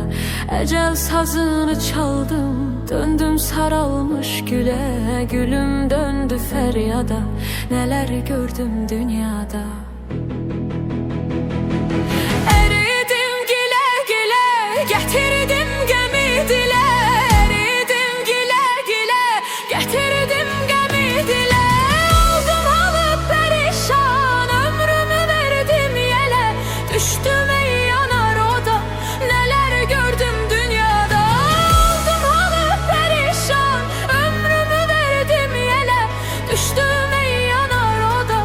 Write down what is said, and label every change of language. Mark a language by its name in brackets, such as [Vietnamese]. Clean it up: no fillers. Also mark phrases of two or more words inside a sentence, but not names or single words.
[Turkish] Ecel sazını çaldım, döndüm saralmış güle. Gülüm döndü feryada, neler gördüm dünyada. [Azerbaijani] Getirdim gəmi dilə, əridim gilə gilə. Getirdim gəmi dilə, oldum halı perişan. Ömrümü verdim yelə, düştüm meyyana roda. [Turkish] Neler gördüm dünyada, oldum halı perişan. [Azerbaijani] Ömrümü verdim yelə, düştüm meyyana roda.